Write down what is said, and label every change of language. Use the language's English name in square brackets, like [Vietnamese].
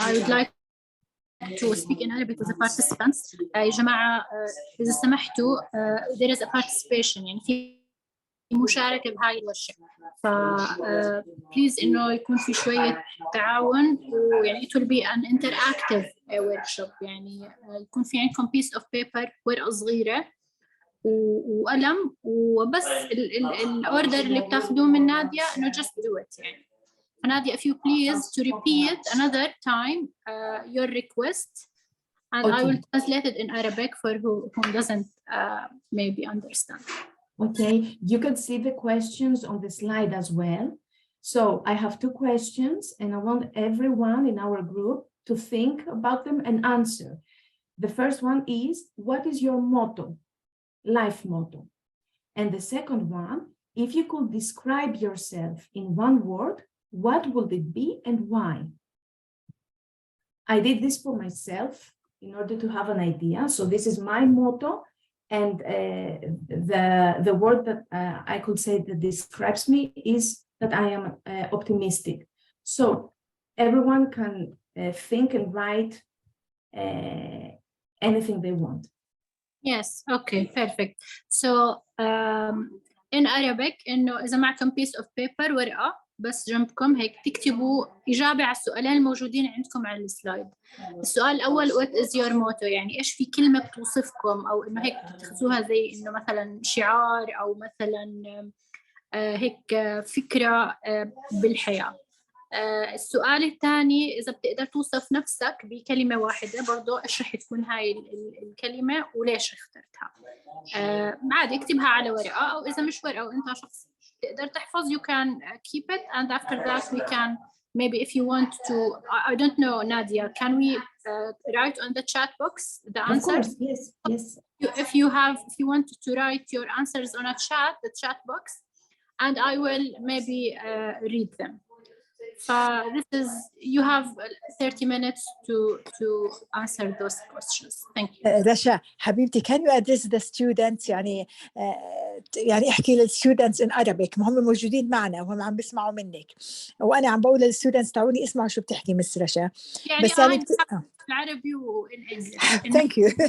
[English] I would like to speak in Arabic with the participants. [Arabic] يا جماعة إذا سمحتوا [English] there is a participation [Arabic] يعني في مشاركة بهاي الورشة. ف [English] please [Arabic] إنه يكون في شوية تعاون ويعني [English] it will be an interactive workshop [Arabic] يعني يكون في عندكم [English] piece of paper [Arabic] ورقة صغيرة وقلم وبس الأوردر اللي بتاخذوه من نادية إنه [English] just do it [Arabic] يعني. [English] Nadia, if you please to repeat another time your request, and I will translate it in Arabic for who doesn't maybe understand. Okay, you can see the questions on the slide as well. So I have 2 questions and I want everyone in our group to think about them and answer. The first one is, what is your motto, life motto? And the second one, if you could describe yourself in one word, what would it be and why? I did this for myself in order to have an idea. So this is my motto, and the word that I could say that describes me is that I am optimistic. So everyone can think and write anything they want. Yes, okay, perfect. So in Arabic [Arabic] إنه إذا معكم [English] piece of paper [Arabic] ورقة بس جنبكم هيك تكتبوا إجابة على السؤالين الموجودين عندكم على السلايد. السؤال الأول [English] what is your motto [Arabic] يعني إيش في كلمة بتوصفكم أو إنه هيك تتخذوها زي إنه مثلا شعار أو مثلا هيك فكرة بالحياة. السؤال الثاني إذا بتقدر توصف نفسك بكلمة واحدة برضو إيش رح تكون هاي الكلمة وليش اخترتها. عادي اكتبها على ورقة أو إذا مش ورقة وأنت شخص تقدر تحفظ [English] you can keep it and after that we can maybe if you want to I don't know Nadia can we write on the chat box the answers? Of course, yes. If you want to write your answers on the chat box and I will maybe read them. This is you have 30 minutes to answer those questions. Thank you. [Arabic] رشا حبيبتي [English] can you address the students [Arabic] يعني احكي للستودنتس [English] in Arabic [Arabic] ما هم موجودين معنا وهم عم بيسمعوا منك وانا عم بقول للستودنتس تعوني اسمعوا شو بتحكي مس رشا يعني بس يعني بالعربي وإن [English] thank you